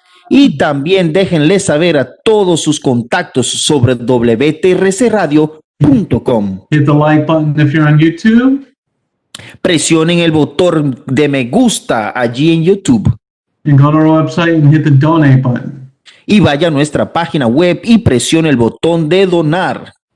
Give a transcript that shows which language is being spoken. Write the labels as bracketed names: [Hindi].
[Spanish] Y también déjenle saber a todos sus contactos sobre WTRCradio.com. [English] Hit the like button if you're on YouTube. [Spanish] Presionen el botón de me gusta allí en YouTube. [English] And go to our website and hit the donate button. [Spanish] Y vaya a nuestra página web y presione el botón de donar.